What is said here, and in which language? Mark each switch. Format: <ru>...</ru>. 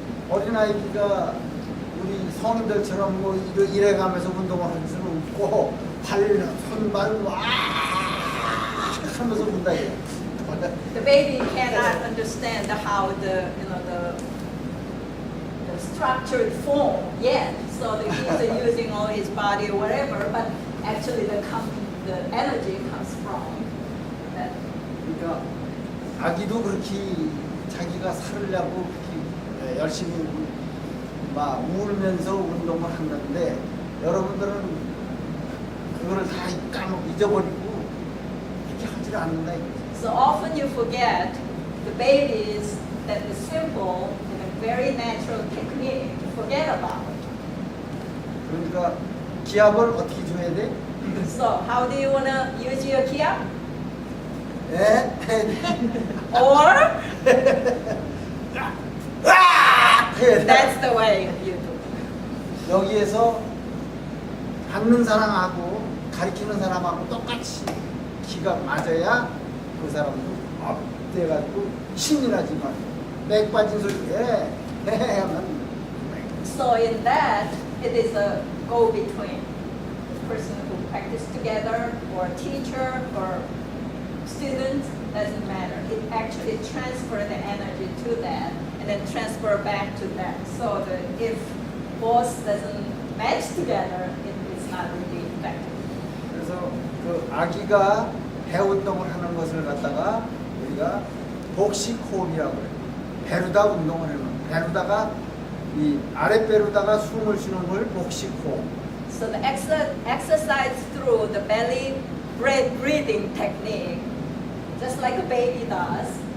<ko>어린 아이가 우리 성인들처럼 뭐 이래가면서 운동을 하는 수는 없고 손발 와 하면서 운다 이거.</ko> <en>The baby cannot understand how the structured form yet. So the kids are using all his body or whatever, but actually the energy comes from that.</en> <ko>그러니까 아기도 그렇게 자기가 살으려고 그렇게 열심히 막 울면서 운동을 한다는데 여러분들은 그거를 다 잊어버리고 그렇게 하지를 않는다 이거지.</ko> <en>So often you forget the babies that the simple and a very natural technique. You forget about it.</en> <ko>그러니까 기압을 어떻게 줘야 돼?</ko> <en>So how do you want to use your kiap? Or that's the way you do.</en> <ko>여기에서 받는 사람하고 가르치는 사람하고 똑같이 기가 맞아야 그 사람도 업돼가지고 신이 나지만 맥 빠진 소리 하면</ko> <en>So in that, it is a go-between. The person who practice together, or teacher, or students, doesn't matter. It actually transfer the energy to that, and then transfer back to that. So that if both doesn't match together, it is not really effective.</en> <ko>그래서 그 아기가 배 운동을 하는 것을 갖다가 우리가 복식호흡이라고 해요. 배로다 운동을 하는 배로다가 이 아랫배로다가 숨을 쉬는 걸 복식호흡.</ko> <en>So the exercise through the belly breathing technique, just like a baby does.</en>